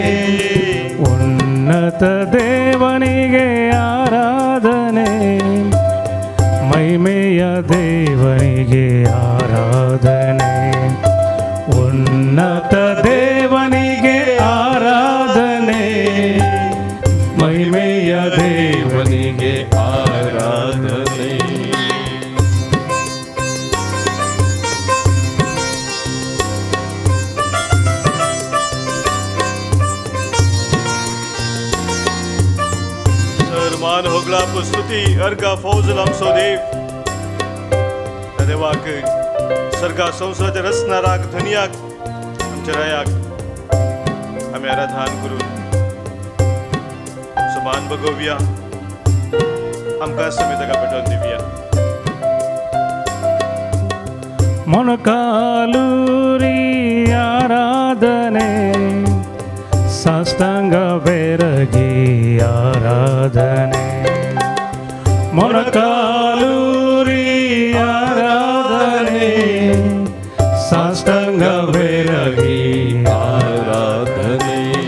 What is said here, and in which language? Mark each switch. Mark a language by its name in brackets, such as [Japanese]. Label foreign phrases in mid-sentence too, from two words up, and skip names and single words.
[Kannada] ಉನ್ನತ ದೇವನಿಗೆ ಆರಾಧನೆ, ಮಹಿಮೆಯ ದೇವನಿಗೆ ಆರಾಧನೆ. ಉನ್ನತ ದೇವನಿಗೆ ಆರಾಧನೆ, ಮಹಿಮೆಯ ದೇವನಿಗೆ ಆರಾಧನೆ. [Konkani] मान होगला स्तुती अर्गा फौजल आमचो देव. त्या देवाक सर्गा संसाराच्या रचणाराक धन्याक आमच्या रायाक आमी आराधन करून समान बगोवया. आमकां समेत ताका पेटोवन दिवया. [Kannada] ಮೊಣಕಾಲೂರಿ ಆರಾಧನೆ, ಸಾಷ್ಟಾಂಗ ಬೆರಗಿ ಆರಾಧನೆ. ಮೊಣಕಾಲೂರಿ ಆರಾಧನೆ, ಸಾಷ್ಟಾಂಗ ಬೆರಗಿ ಆರಾಧನೆ.